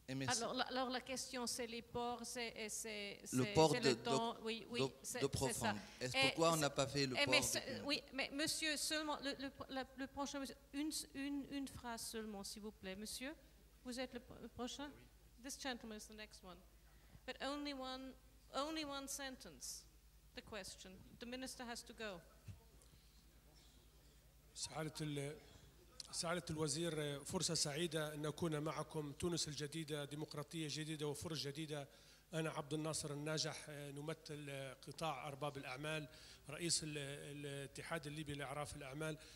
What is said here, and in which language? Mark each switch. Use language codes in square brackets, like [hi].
[fr] Et merci. Alors la question, c'est les ports, c'est le port d'eau profonde. Pourquoi on n'a pas fait le port Oui, mais monsieur, seulement, le prochain, une phrase seulement, s'il vous plaît. Monsieur, vous êtes le prochain? [en] This gentleman is the next one. But only one sentence, the question. The minister has to go. [ar] سعادة الوزير، فرصة سعيدة أن أكون معكم. تونس الجديدة ديمقراطية جديدة وفرص جديدة. أنا عبد الناصر الناجح، نمثل قطاع أرباب الأعمال، رئيس الاتحاد الليبي لأعراف الأعمال.